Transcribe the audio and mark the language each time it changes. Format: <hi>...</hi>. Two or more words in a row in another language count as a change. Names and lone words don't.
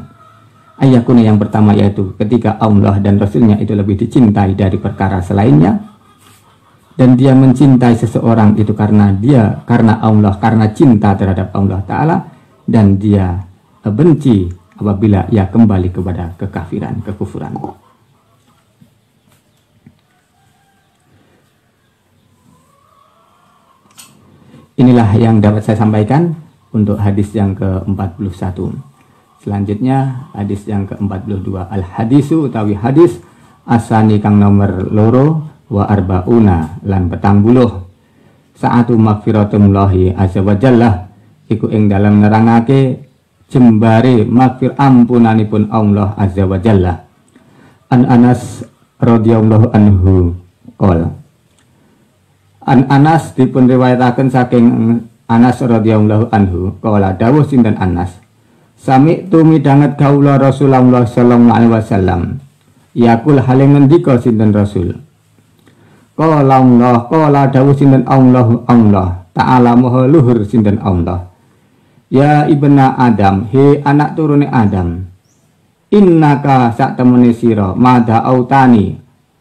<id>Ayakuna yang pertama yaitu ketika Allah dan Rasulnya itu lebih dicintai dari perkara selainnya, dan dia mencintai seseorang itu karena Allah, karena cinta terhadap Allah Ta'ala, dan dia benci apabila ia kembali kepada kekafiran, kekufuran. Inilah yang dapat saya sampaikan untuk hadis yang ke-41. Selanjutnya hadis yang ke-42,</id> <jv>al-hadisu utawi hadis asani kang nomor loro</jv> <ar>wa arbauna</ar> <jv>lan 40.</jv> <ar>Saatu magfiratullahi azza wa jalla</ar> <jv>iku ing dalam nerangake jembare magfir ampunanipun Allah</jv> <ar>azza wa jalla. An Anas radhiyallahu anhu qala, An Anas</ar> <jv>dipun riwayataken saking</jv> <ar>Anas radhiyallahu anhu</ar> <jv>qala dawuh sinten Anas, sami tu midanget kaula Rasulullah</jv> <ar>sallallahu alaihi wasallam</ar> <jv>yakul hale ngendika sinten Rasul,</jv> <ar>qala Allah, qala</ar> <jv>dawuh sinten Allah ta'ala maha luhur sinten Allah,</jv> <ar>ya ibna Adam,</ar> <jv>he anak turune Adam, innaka sak temene sira madha autani,</jv>